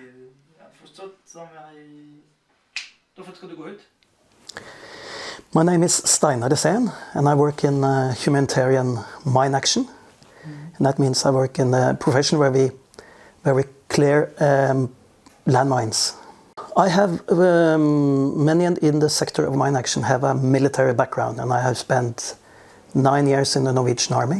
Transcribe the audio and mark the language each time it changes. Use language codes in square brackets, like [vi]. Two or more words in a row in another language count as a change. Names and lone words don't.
[no] Jeg har forstått som jeg... Då ska du gå ut. [en] My name is Steinar Desen, and I work in humanitarian mine action. And that means I work in a profession where we clear landmines. I have many in the sector of mine action have a military background, and I have spent 9 years in the Norwegian Army.